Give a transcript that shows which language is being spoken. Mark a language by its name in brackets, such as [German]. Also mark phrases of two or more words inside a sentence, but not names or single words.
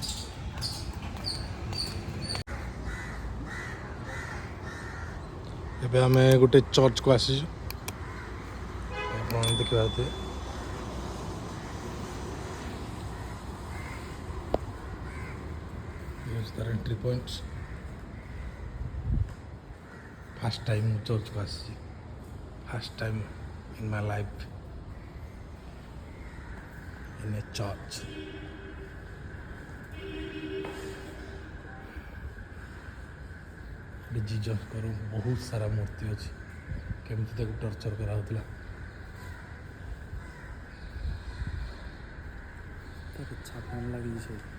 [Odia] ଏବେ ଆମେ ଗୋଟେ ଚର୍ଚ୍ଚକୁ ଆସିଛୁ ଆପଣ ଦେଖିପାରୁଥିବେ ତାର [English] entry point first time [Odia] ମୁଁ ଚର୍ଚ୍ଚକୁ ଆସିଛି [English] first time in my life in a church. [Odia] जीजसଙ୍କର ବହୁତ ସାରା ମୂର୍ତ୍ତି ଅଛି କେମିତି ତାକୁ ଟର୍ଚର କରାହେଉଥିଲା ତାକୁ ଛାପନ ଲାଗିଛି